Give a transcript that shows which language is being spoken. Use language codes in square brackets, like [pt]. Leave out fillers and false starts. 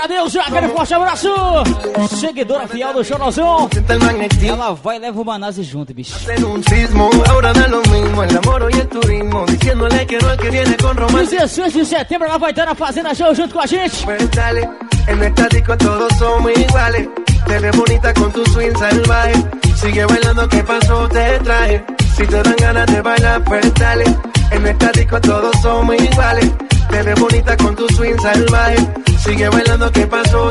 [pt] Adeus, Jacker, forte abraço. Seguidora fiel do Chorozão. Ela vai e leva o Manazzi junto, bicho. [es] Hacer un sismo, ahora da lo mismo. El amor y el turismo. Diciéndole que no es que viene con romance. [pt] 16 de setembro, ela vai estar na fazenda show junto com a gente. [es] Dale, en esta disco todos somos iguales. Te ves bonita con tu swing salvaje. Sigue bailando, ¿qué pasó? Te traje. Si te dan ganas de bailar, pues dale. En esta disco todos somos iguales. Te ves bonita con tu swing salvaje. Sigue bailando, ¿qué pasó?